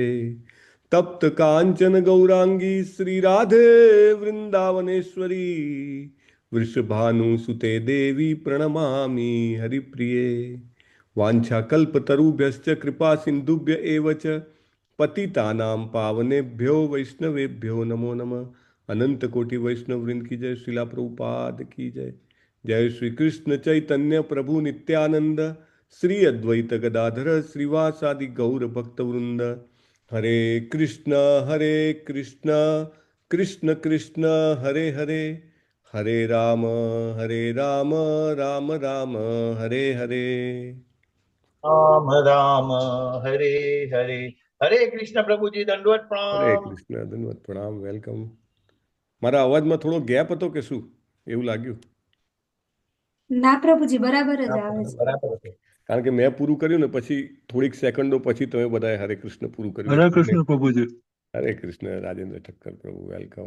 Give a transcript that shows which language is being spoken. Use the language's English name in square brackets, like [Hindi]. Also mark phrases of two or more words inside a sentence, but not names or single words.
[Sanskrit] तप्त कांचन गौरांगी श्री राधे वृंदावनेश्वरी वृषभानुसुते देवी प्रणमामि हरिप्रिये। वाञ्छाकल्पतरुभ्यश्च कृपा सिन्धुभ्य एव च पतितानां पावनेभ्यो वैष्णवेभ्यो नमो नमः। [Hindi] अनंत कोटि वैष्णव वृंद की जय। श्रीला प्रभुपाद की जय। [Sanskrit] जय श्री कृष्ण चैतन्य प्रभु नित्यानंद श्री अद्वैत गदाधर श्रीवासादि गौर भक्त वृंद। हरे कृष्ण कृष्ण कृष्ण हरे हरे हरे राम राम राम हरे हरे। राम राम हरे हरे। [Hindi] हरे कृष्ण प्रभुजी दंडवत [Gujarati] હરે [Hindi] प्रणाम। [Gujarati] કૃષ્ણ ધન્યવાદ પ્રણામ વેલકમ. મારા અવાજમાં થોડો ગેપ હતો કે શું એવું લાગ્યું? ના પ્રભુજી બરાબર જ આવે છે. બરાબર છે. કારણ કે મેં પૂરું કર્યું ને પછી થોડીક સેકન્ડો પછી તમે બધાએ હરે કૃષ્ણ પૂરું કર્યું. હરે કૃષ્ણ પ્રભુજી. હરે કૃષ્ણ રાજેન્દ્ર ઠક્કર પ્રભુ વેલકમ.